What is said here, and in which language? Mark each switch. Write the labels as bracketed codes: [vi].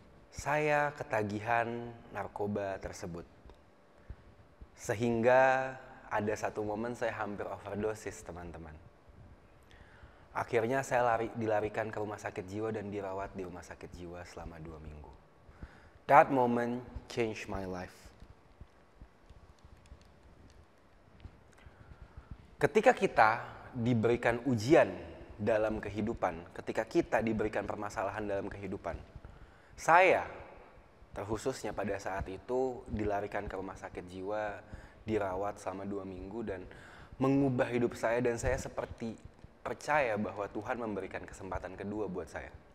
[id] Saya ketagihan narkoba tersebut. Sehingga ada satu momen saya hampir overdosis, teman-teman. Akhirnya saya dilarikan ke rumah sakit jiwa dan dirawat di rumah sakit jiwa selama 2 minggu. [en] That moment changed my life. [id] Ketika kita diberikan ujian dalam kehidupan, ketika kita diberikan permasalahan dalam kehidupan, saya terkhususnya pada saat itu dilarikan ke rumah sakit jiwa, dirawat selama 2 minggu dan mengubah hidup saya, dan saya seperti percaya bahwa Tuhan memberikan kesempatan kedua buat saya.